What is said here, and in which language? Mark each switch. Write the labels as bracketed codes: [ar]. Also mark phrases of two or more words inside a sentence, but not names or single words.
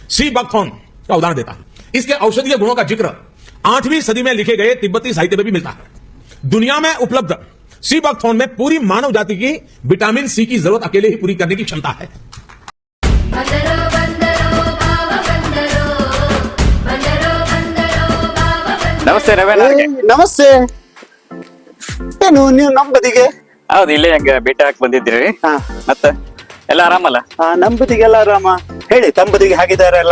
[hi] सी बकथॉर्न का उदाहरण देता हूं। इसके औषधीय गुणों का जिक्र 8वीं सदी में लिखे गए तिब्बती साहित्य में भी मिलता है। दुनिया में उपलब्ध सी बकथॉर्न में पूरी मानव जाति की विटामिन सी की जरूरत अकेले ही पूरी करने की क्षमता है। [kn] ನಮಸ್ತೆ ರವೇನ ನಮಸ್ತೆ. ಏನು ನೀವು ನಮ್ಮ ಬದಿಗೆ? ಹೌದು, ಇಲ್ಲೇ ಹಂಗ ಭೇಟಿ ಹಾಕಿ ಬಂದಿದ್ರಿ. ಹಾ. ಮತ್ತ ಎಲ್ಲ ಆರಾಮಲ್ಲ? ನಮ್ಮ ಬದಿಗೆಲ್ಲ ಆರಾಮ. ಹೇಳಿ, ತಮ್ಮ ಬದಿಗೆ ಹಾಗಿದಾರಲ್ಲ?